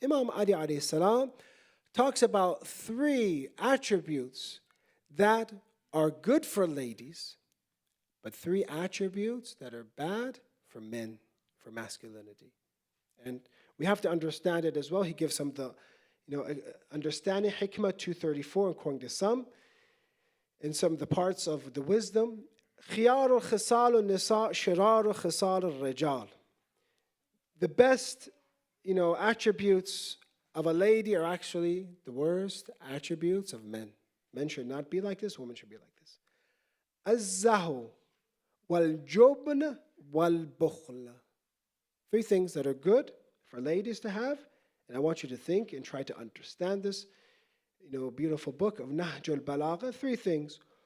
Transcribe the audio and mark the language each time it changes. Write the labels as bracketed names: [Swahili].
[English] Imam Ali alayhi salam talks about 3 attributes that are good for ladies, but 3 attributes that are bad for men, for masculinity. And we have to understand it as well. He gives some of the, understanding Hikmah 234, and quoting the some, in some of the parts of the wisdom. [Arabic] خيار خصال النساء شرار خصال الرجال. [English] The best, attributes of a lady are actually the worst attributes of men. Men should not be like this, women should be like this. [Arabic] الزهو والجبن والبخل. [English] 3 things that are good for ladies to have, and I want you to think and try to understand this, beautiful book of Nahjul Balagha. 3 things.